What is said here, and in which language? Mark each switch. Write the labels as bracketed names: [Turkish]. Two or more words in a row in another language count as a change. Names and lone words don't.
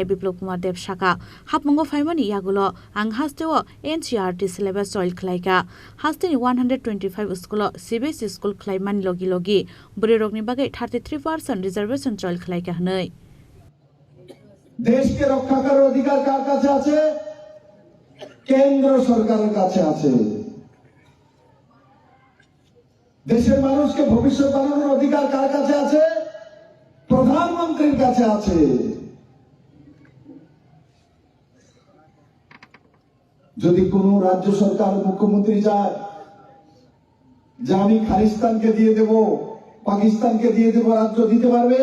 [Bodo] बिप्लब कुमार देव शाखा हापमंगो फाइमानि यागुलो आं हास्तेव [English] NCERT syllabus [Bodo] जयल खलायगा हास्तेनि 125 स्कुल [English] CBSE school [Bodo] खलायमानि लगी बुरेरगनि बागै 33% रिजर्वेशन जयल खलायगा हनै [Hindi] देश के रक्षा [Bangla] कরার অধিকার কার কাছে আছে কেন্দ্র সরকারের কাছে আছে দেশে দেশের মানুষকে ভবিষ্যৎ বানানোর অধিকার কার কাছে আছে? প্রধানমন্ত্রীর কাছে আছে। যদি কোন রাজ্য সরকার মুখ্যমন্ত্রী চায় যে আমি খালিস্তানকে দিয়ে দেব, পাকিস্তানকে দিয়ে দেব, রাজ্য দিতে পারবে?